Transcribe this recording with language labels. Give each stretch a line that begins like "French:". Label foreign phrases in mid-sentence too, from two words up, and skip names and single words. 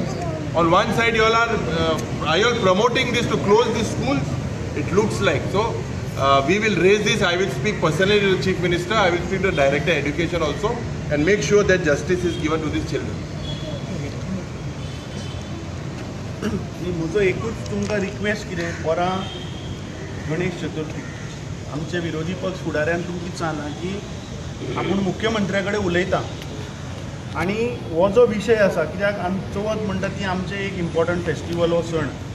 English: On one side you all are promoting this to close these schools. It looks like so. We will raise this. I will speak personally to the Chief Minister. I will speak to the Director of Education also, and make sure that justice is given to these children.
Konkani: म्हजो एकूच तुमकां रिक्वेस्ट कितें, परां गणेश चतुर्थी आमचे विरोधी पक्ष फुडाऱ्यान तुमची सांगला की आपूण मुख्यमंत्र्या कडेन उलयता, आनी हो जो विशय आसा, कित्याक आमी चवथ म्हणटा ती आमचें एक
English: important festival
Konkani: हो सण.